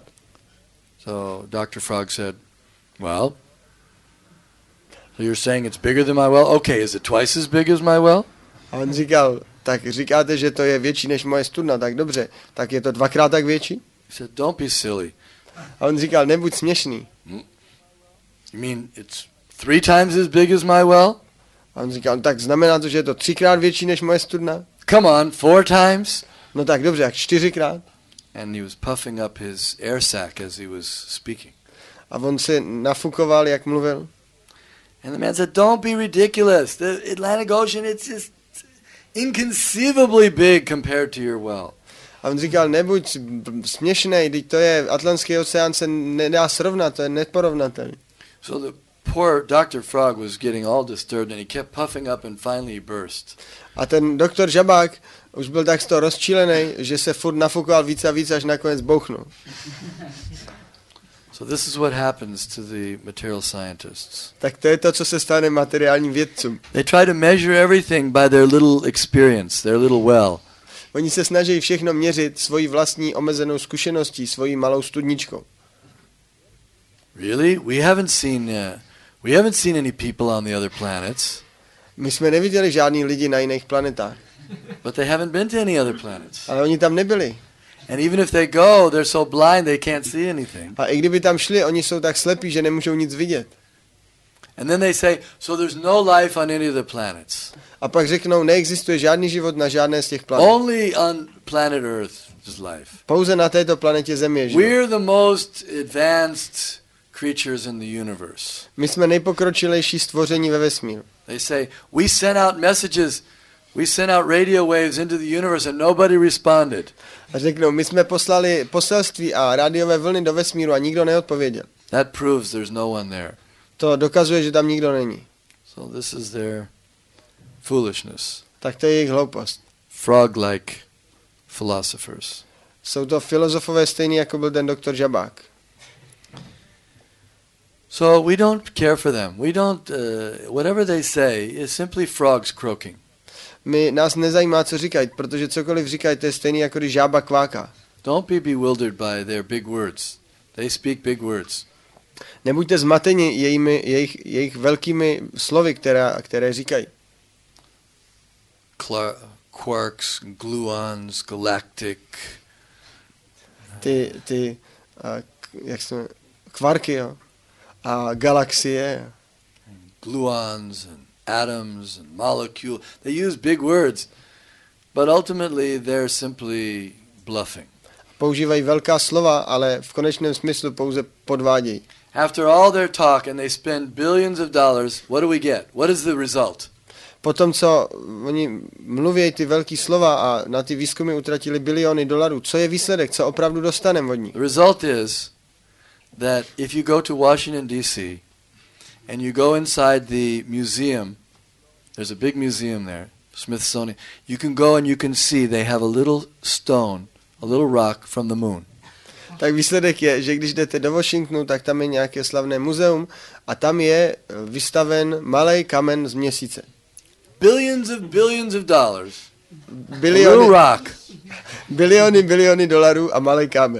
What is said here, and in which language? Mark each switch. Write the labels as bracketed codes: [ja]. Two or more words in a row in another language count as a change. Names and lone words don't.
[en] So Dr. Frog said, well, so you're saying it's bigger than my well? Okay, is it twice as big as my well? [cs] A on říkal, tak říkáte, že to je větší než moje studna, tak dobře, tak je to 2krát tak větší? [en] He said, don't be silly. [cs] A on říkal, nebuď směšný. [en] You mean it's 3 times as big as my well? [cs] A on říkal, tak znamená to, že je to 3krát větší než moje studna? [en] Come on, 4 times? [cs] No tak dobře, jak 4krát? [en] And he was puffing up his air sac as he was speaking. [cs] A on se nafukoval, jak mluvil. [en] And the man said, don't be ridiculous. The Atlantic Ocean, inconceivably big compared to your well. [cs] A on říkal, nebuď směšnej, teď to je Atlantský oceán, se nedá srovnat, to je neporovnatelný. [en] So the poor Dr. Frog was getting all disturbed and he kept puffing up and finally he burst. [cs] A ten doktor Žabák už byl tak z toho rozčílený, že se furt nafukoval víc a víc, až nakonec bouchnul. [en] So this is what happens to the material scientists. [cs] Tak to je to, co se stane materiálním vědcům. [en] They try to measure everything by their little experience, their little well. [cs] Oni se snaží všechno měřit svojí vlastní omezenou zkušeností, svojí malou studničkou. [en] Really? We haven't seen any people on the other planets. [cs] My jsme neviděli žádný lidi na jiných planetách. [en] But they haven't been to any other planets. [cs] Ale oni tam nebyli. [en] And even if they go, they're so blind they can't see anything. [cs] A i kdyby tam šli, oni jsou tak slepí, že nemůžou nic vidět. [en] And then they say, so there's no life on any of the planets. [cs] A pak řeknou, neexistuje žádný život na žádné z těch planet. [en] Only on planet Earth is life. [cs] Pouze na této planetě Země je život. [en] We're the most advanced creatures in the universe. [cs] My jsme nejpokročilejší stvoření ve vesmíru. [en] They say, we sent out messages, we sent out radio waves into the universe and nobody responded. [cs] A řeknou, my jsme poslali poselství a rádiové vlny do vesmíru a nikdo neodpověděl. [en] That proves there's no one there. [cs] To dokazuje, že tam nikdo není. [en] So this is their foolishness. [cs] Tak to je jejich hloupost. [en] Frog-like philosophers. [cs] Jsou to filozofové stejný, jako byl ten doktor Žabák. [en] So we don't care for them. We don't, whatever they say is simply frogs croaking. [cs] Nás nezajímá, co říkají, protože cokoliv říkají, to je stejný, jako když žába kváká. [en] Don't be bewildered by their big words. They speak big words. [cs] Nebuďte zmateni jejich velkými slovy, které říkají. [en] Quarks, gluons, galactic. [cs] Jak se jmenuje, kvarky, jo. A galaxie. [en] Gluons and atoms and molecules. They use big words, but ultimately they're simply bluffing. [cs] Používají velká slova, ale v konečném smyslu pouze podvádějí. [en] After all their talk and they spend billions of dollars, what do we get? What is the result? [cs] Potom, co oni mluví ty velký slova a na ty výzkumy utratili biliony dolarů, co je výsledek, co opravdu dostaneme od nich? [en] The result is that if you go to Washington, D.C., and you go inside the museum, there's a big museum there, Smithsonian, you can go and you can see they have a little stone, a little rock from the moon. [cs] Tak výsledek je, že když jdete do Washingtonu, tak tam je nějaké slavné muzeum a tam je vystaven malý kamen z měsíce. [en] Billions of dollars. [cs] Biliony, [en] a little rock. [cs] Biliony dolarů a malý kámen.